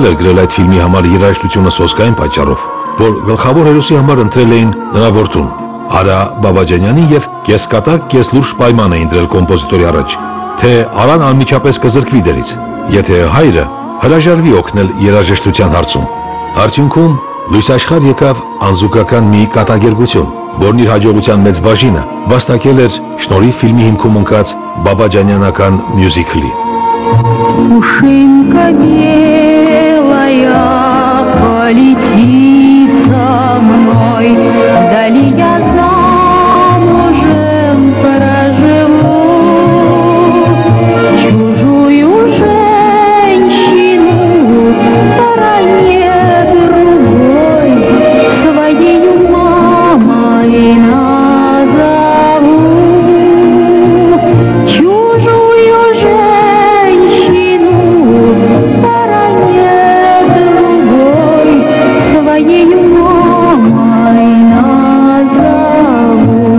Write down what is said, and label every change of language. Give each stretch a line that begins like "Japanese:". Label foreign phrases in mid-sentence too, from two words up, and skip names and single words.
Armenian: էր գրել այդ ֆիլմի համար երաժշտությունը սոսկային պատճառով, որ գլխավոր հերոսի համար ընտրել էին նրա որդուն, Արա Բաբաջանյանին եւ կեսկատակ կեսլուրջ պայման էին դրել կոմպոզիտորի առաջ, թե Արան անմիջապես կզրկվի դերից, եթե հայրը հրաժարվի օգնել երաժշտության հարցում։ Արդյունքում լույս աշխարհ եկավ անզուգական մի կատակերգություն, որն իր հաջողության մեծ բաժինը վաստակել էր շնորհիվ ֆիլմի հիմքում ընկած բաբաջանյանական մյուզիքլի։
Russian: Пушинка белая, полети со мной, вдали я замужем проживу, чужую женщину в стороне другой своею мамой назову, чужую женщину в стороне другой своею мамой назову.